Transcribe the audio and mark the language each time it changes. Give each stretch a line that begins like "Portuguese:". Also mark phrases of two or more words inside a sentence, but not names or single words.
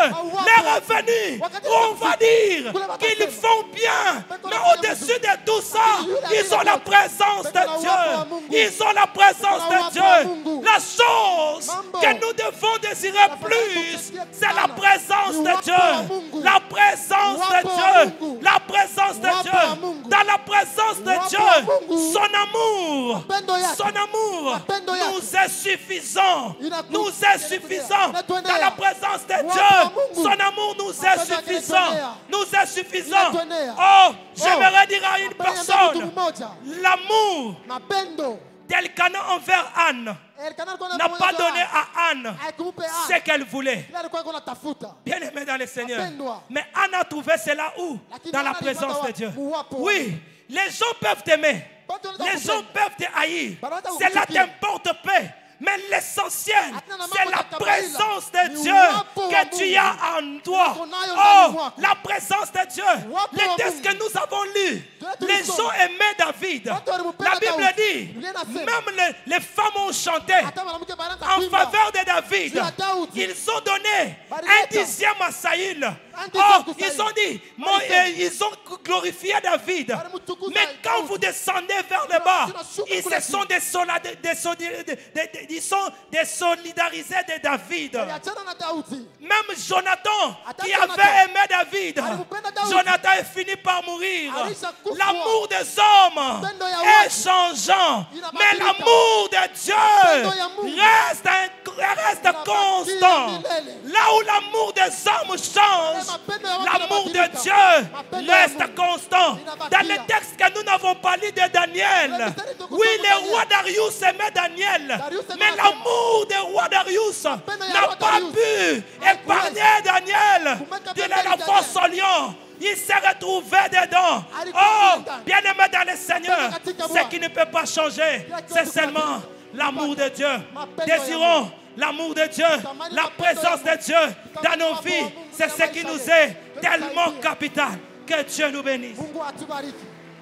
Swahili: Hauwapo.
French: L'heure est venue
Swahili: Wakati
French: où on va
Swahili: unafika.
French: dire
Swahili: Kuna
French: qu'ils
Swahili: watasema.
French: font bien,
Swahili: Beko
French: mais
Swahili: na
French: au-dessus de tout ça,
Swahili: Lakini yule
French: ils ont
Swahili: aliye
French: la
Swahili: beko.
French: présence
Swahili: Beko na
French: de
Swahili: uwepo wa
French: Dieu.
Swahili: Mungu.
French: Ils ont la présence
Swahili: Beko na
French: de
Swahili: uwepo wa
French: Dieu.
Swahili: Mungu.
French: La chose
Swahili: Mambo.
French: que nous devons désirer plus, c'est la présence
Swahili: Ni
French: de
Swahili: uwepo wa
French: Dieu.
Swahili: Mungu.
French: La présence de
Swahili: Uwepo wa
French: Dieu.
Swahili: Mungu.
French: La présence de
Swahili: Uwepo wa
French: Dieu.
Swahili: Mungu.
French: Dans la présence de
Swahili: Uwepo wa
French: Dieu,
Swahili: Mungu.
French: son amour,
Swahili: Mapendo yake.
French: son amour
Swahili: Mapendo yake.
French: nous est suffisant.
Swahili: Inaku-
French: Nous est suffisant.
Swahili: Inatuenea.
French: Dans la présence de
Swahili: Uwepo wa
French: Dieu,
Swahili: Mungu.
French: son amour nous est
Swahili: Mapendo yake
French: suffisant.
Swahili: inatuenea.
French: Nous est suffisant.
Swahili: Inatuenea.
French: Oh, j'aimerais dire à une
Swahili: Napenda niambie mtu
French: personne,
Swahili: mmoja.
French: l'amour
Swahili: Mapendo.
French: d'Elkanah envers Anne
Swahili: Elkana alikuwa
French: n'a pas
Swahili: anamwonyesha
French: donné à Anne
Swahili: Haikumpe
French: ce
Swahili: Anne.
French: qu'elle voulait.
Swahili: Ile alikuwa anatafuta.
French: Bien aimé dans le Seigneur.
Swahili: Mapendwa.
French: Mais Anne a trouvé cela où?
Swahili: Lakini
French: Dans la
Swahili: Anna alipata
French: présence de
Swahili: wapi?
French: Dieu.
Swahili: Uwapo wa
French: Oui, les gens peuvent t'aimer.
Swahili: Watu wanaweza
French: Les gens
Swahili: kupenda.
French: peuvent te haïr.
Swahili: Wanaweza
French: Cela
Swahili: kukuchukia.
French: t'importe peu. Mais l'essentiel,
Swahili: Hatuna na
French: c'est
Swahili: mambo
French: la
Swahili: ya kawaida.
French: présence de
Swahili: Ni
French: Dieu
Swahili: uwapo wa
French: que tu
Swahili: Mungu.
French: as en toi.
Swahili: Uko nayo ndani
French: Oh,
Swahili: mwako.
French: la présence de Dieu.
Swahili: Uwapo
French: Les
Swahili: wa
French: textes
Swahili: Mungu.
French: que nous avons lus,
Swahili: Tunaenda
French: les
Swahili: tulisoma.
French: gens aimaient David.
Swahili: Watu walimpenda
French: La Bible
Swahili: Daudi.
French: dit,
Swahili: Biblia inasema.
French: même les femmes ont chanté
Swahili: Hata mwanamke banaanza
French: en
Swahili: kuimba.
French: faveur de David.
Swahili: Juu ya Daudi.
French: Ils ont donné
Swahili: Barieta.
French: un dixième à Saïl. dixième Oh, pour ils Saïl. ont dit,
Swahili: Barieta.
French: ils ont glorifié David.
Swahili: Barimutukuza
French: Mais quand
Swahili: Daudi.
French: vous descendez vers le bas,
Swahili: tunashuka
French: ils
Swahili: kule
French: se sont ils sont désolidarisés de David.
Swahili: Aliachana na Daudi.
French: Même Jonathan, Attends, qui
Swahili: Jonathan.
French: avait aimé David,
Swahili: Alimpenda Daudi.
French: Jonathan est fini par mourir.
Swahili: Alishakufa.
French: L'amour des hommes
Swahili: Mapendo ya
French: est
Swahili: watu.
French: changeant,
Swahili: Inabadilika.
French: mais l'amour de Dieu
Swahili: Mapendo ya Mungu.
French: reste
Swahili: Inabaki
French: constant.
Swahili: milele.
French: Là où l'amour des hommes change,
Swahili: Mapendo ya watu
French: l'amour de
Swahili: yanabadilika.
French: Dieu
Swahili: Mapendo ya
French: reste
Swahili: Mungu.
French: constant.
Swahili: Inabakia.
French: Dans les textes que nous n'avons pas lus de Daniel, oui, le roi Darius aimait Daniel, Darius aimait mais
Swahili: Daniel.
French: l'amour du roi Darius
Swahili: Mapendo ya
French: n'a
Swahili: roi
French: pas
Swahili: Darius.
French: pu
Swahili: Haikuweza.
French: épargner Daniel
Swahili: Kumweka
French: de
Swahili: pembeni
French: la
Swahili: Daniel.
French: force au lion. Il s'est retrouvé dedans.
Swahili: Alikuwa
French: Oh,
Swahili: ndani.
French: bien aimé dans le Seigneur,
Swahili: katika
French: ce
Swahili: Bwana.
French: qui ne peut pas changer, c'est seulement l'amour de Dieu.
Swahili: Mapendo ya
French: Désirons l'amour de Dieu, la présence de Dieu dans nos vies. C'est ce qui nous est tellement capital. Que Dieu nous bénisse.
Swahili: Mungu atubariki.